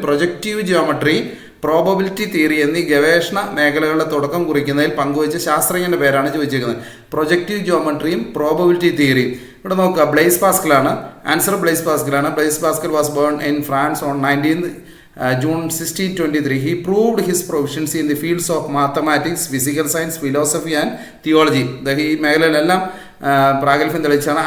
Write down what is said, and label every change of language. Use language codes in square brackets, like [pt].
[ml] Projective geometry, probability theory എന്നീ ഗവേഷണ മേഖലകളുടെ തുടക്കം കുറിക്കുന്നതിൽ പങ്കുവച്ച ശാസ്ത്രജ്ഞൻ്റെ പേരാണ് ചോദിച്ചിരിക്കുന്നത്. Projective ജിയോമെട്രിയും probability തിയറിയും. ഇവിടെ നോക്കുക. Blaze പാസ്കലാണ്. Answer blaze പാസ്കലാണ്. [en] Blaise Pascal was born in France on 19th June 1623. He proved his proficiency in the fields of mathematics, physical science, philosophy and theology. [ml] ഈ മേഖലയിലെല്ലാം പ്രാഗൽഭ്യം തെളിയിച്ചാണ്.